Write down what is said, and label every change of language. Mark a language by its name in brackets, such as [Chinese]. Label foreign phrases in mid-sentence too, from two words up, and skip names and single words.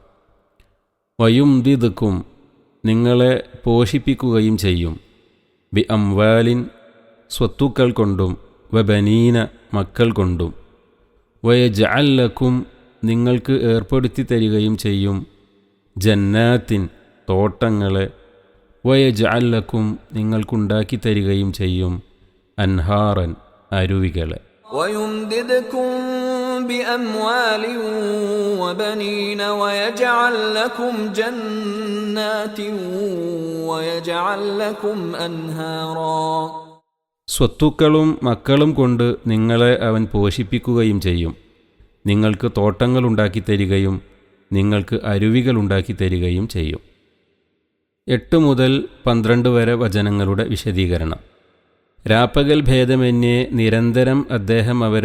[Malayalam] വയുംദിദ്കും നിങ്ങളെ പോഷിപ്പിക്കുകയും ചെയ്യും, [Arabic] بأموال [Malayalam] സ്വത്തുക്കൾ കൊണ്ടും, വബനീന മക്കൾ കൊണ്ടും, [Arabic] ويجعل لكم [Malayalam] നിങ്ങൾക്ക് ഏർപ്പെടുത്തി തരികയും ചെയ്യും, ജന്നാത്തിൻ തോട്ടങ്ങളെ, [Arabic] ويجعل لكم [Malayalam] നിങ്ങൾക്കുണ്ടാക്കി തരികയും ചെയ്യും, അൻഹാറൻ അരുവികളെ. [Arabic] വയുംദിദ്കും بأموال وبنين ويجعل لكم جنات ويجعل لكم أنهارا [Malayalam] സ്വത്തുക്കളും മക്കളും കൊണ്ട് നിങ്ങളെ അവൻ പോഷിപ്പിക്കുകയും ചെയ്യും, നിങ്ങൾക്ക് തോട്ടങ്ങൾ ഉണ്ടാക്കി തരികയും നിങ്ങൾക്ക് അരുവികൾ ഉണ്ടാക്കി തരികയും ചെയ്യും. 8 മുതൽ 12 വരെ വചനങ്ങളുടെ വിശദീകരണം. രാപ്പകൽ ഭേദമന്യേ നിരന്തരം അദ്ദേഹം അവരെ